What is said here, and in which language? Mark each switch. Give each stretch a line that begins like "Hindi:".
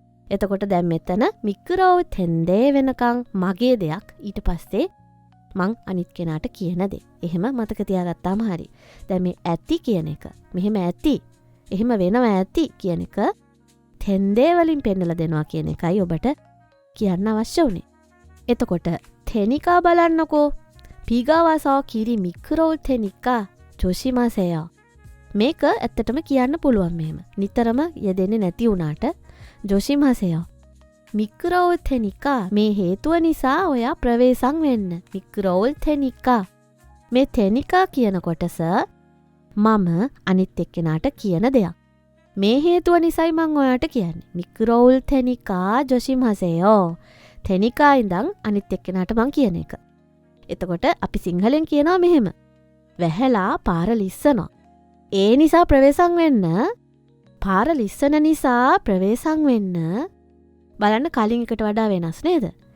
Sinhala: එතකොට දැන් මෙතන මික්‍රෝව් තෙන්දේ වෙනකන් මගේ දෙයක් ඊට පස්සේ මං අනිත් කෙනාට කියන දේ. එහෙම මතක තියාගත්තාම හරි. දැන් මේ ඇති කියන එක මෙහෙම ඇති. එහෙම වෙනවා ඇති කියන එක තෙන්දේ වලින් පෙන්නලා දෙනවා කියන එකයි ඔබට කියන්න අවශ්‍ය උනේ. එතකොට තෙනිකා බලන්නකෝ.
Korean: 피가와서 길이 미끄러울 테니까 조심하세요.
Sinhala: මේක ඇත්තටම කියන්න පුළුවන් මෙහෙම. නිතරම යෙදෙන්නේ නැති වුණාට
Korean: 조심하세요. 미끄러울 테니까
Sinhala: මේ හේතුව නිසා ඔයා ප්‍රවේශම් වෙන්න.
Korean: 미끄러울 테니까
Sinhala: මේ 테니까 කියන කොටස මම අනිත් එක්කෙනාට කියන දෙයක්. මේ හේතුව නිසායි මං ඔයාට කියන්නේ.
Korean: 미끄러울 테니까 조심하세요.
Sinhala: 테니까 ඉඳන් අනිත් එක්කෙනාට මං කියන එක. එතකොට අපි සිංහලෙන් කියනවා මෙහෙම. වැහැලා පාර ලිස්සනවා. ඒ නිසා ප්‍රවේශම් වෙන්න. පාර ලිස්සන නිසා ප්‍රවේශම් වෙන්න. බලන්න කලින් එකට වඩා වෙනස් නේද?